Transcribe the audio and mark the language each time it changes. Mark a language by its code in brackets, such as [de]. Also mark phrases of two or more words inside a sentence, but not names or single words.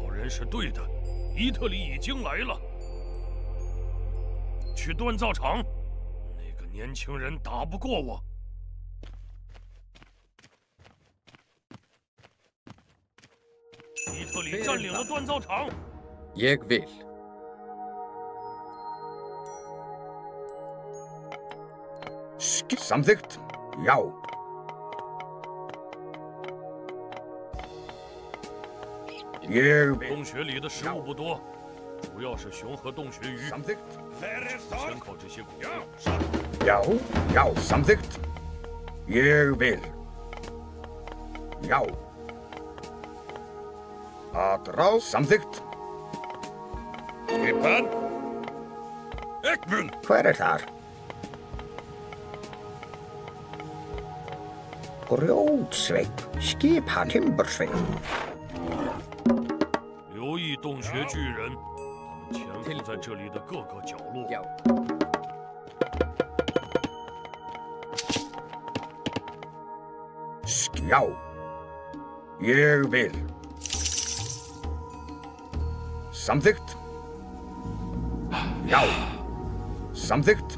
[zh] 是对的，伊特里已经来了。去锻造厂，那个年轻人打不过我。伊特里占领了锻造厂。 [is] Ég vil. Samþykkt. Já. Ég vil. [zh] 洞穴里的食物不多，主要是熊和洞穴鱼。 [is] Samþykkt. [zh] 先靠这些谷物。 [is] Já, já, samþykkt. Ég vil. Já. Aðráð, samþykkt. Skipan. Ekmun. Hver þar? Grjótsveinn, skipan Timbursveinn. [zh] 留意洞穴巨人，他们潜伏在这里的各个角落。 [is] Já, ég vil. Samþykkt. Já. Samþykkt.